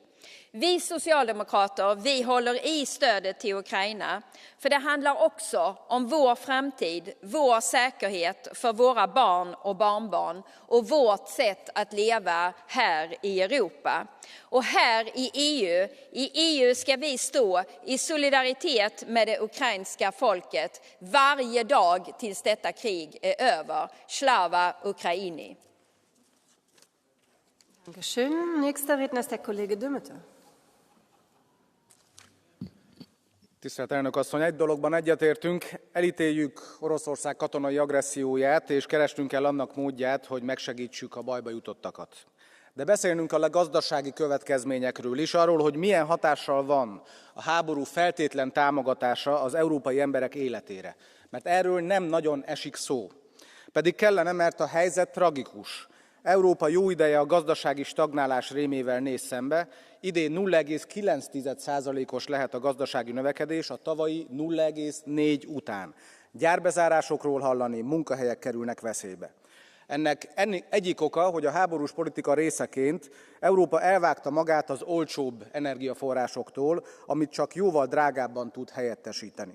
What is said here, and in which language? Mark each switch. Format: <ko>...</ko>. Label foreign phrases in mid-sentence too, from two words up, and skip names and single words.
<sv>Vi socialdemokrater, vi håller i stödet till Ukraina, för det handlar också om vår framtid, vår säkerhet för våra barn och barnbarn och vårt sätt att leva här i Europa. Och här i EU ska vi stå i solidaritet med det ukrainska folket varje dag tills detta krig är över.</sv> <uk>Слава Україні!</uk> <de>Dankeschön. Nächster Redner ist der Kollege Dümmeter.</de> <hu>Tisztelt elnök asszony, egy dologban egyetértünk, elítéljük Oroszország katonai agresszióját, és keresnünk kell annak módját, hogy megsegítsük a bajba jutottakat. De beszélnünk a gazdasági következményekről is, arról, hogy milyen hatással van a háború feltétlen támogatása az európai emberek életére. Mert erről nem nagyon esik szó. Pedig kellene, mert a helyzet tragikus. Európa jó ideje a gazdasági stagnálás rémével néz szembe, idén 0,9%-os lehet a gazdasági növekedés a tavalyi 0,4 után. Gyárbezárásokról hallani, munkahelyek kerülnek veszélybe. Ennek egyik oka, hogy a háborús politika részeként Európa elvágta magát az olcsóbb energiaforrásoktól, amit csak jóval drágábban tud helyettesíteni.</hu>